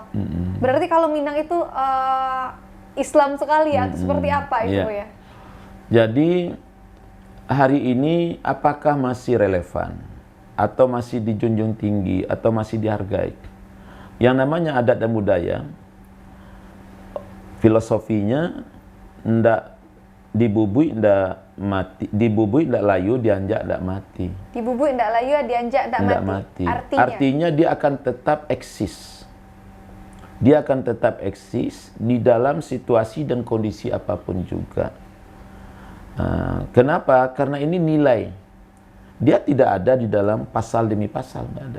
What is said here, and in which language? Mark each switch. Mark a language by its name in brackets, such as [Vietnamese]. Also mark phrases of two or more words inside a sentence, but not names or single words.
[Indonesian] Berarti kalau Minang itu Islam sekali atau seperti apa itu, Buya? Jadi hari ini apakah masih relevan atau masih dijunjung tinggi atau masih dihargai? Yang namanya adat dan budaya, filosofinya [Minangkabau] ndak dibubui ndak mati, dibubui ndak layu, dianjak ndak mati. Dibubui ndak layu, dianjak ndak mati. [Indonesian] Artinya dia akan tetap eksis. Dia akan tetap eksis di dalam situasi dan kondisi apapun juga. Kenapa? Karena ini nilai. Dia tidak ada di dalam pasal demi pasal, nggak ada.